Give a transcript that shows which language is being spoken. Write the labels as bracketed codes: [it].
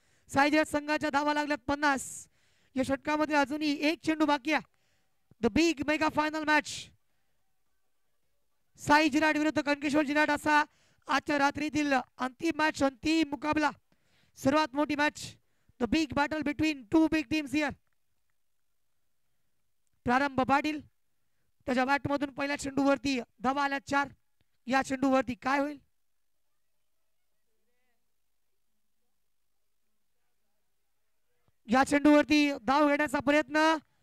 [mr] साईजर संघाच्या धावा लागल्यात 50. या षटकामध्ये अजूनही एक चेंडू बाकी आहे. [en] The big mega final match. [mr] Sai जिराट विरुद्ध कनकेश्वर जिराट असा आजच्या रात्रीतील अंतिम मॅच, अंतिम मुकाबला, सर्वात मोठी match. [en] The big battle between two big teams here. [mr] प्रारंभ पाटील त्याच्या बॅटमधून पहिल्या चेंडूवरती धावा आल्या 4. या चेंडूवरती काय होईल. या चेंडूवरती धाव घेण्याचा प्रयत्न.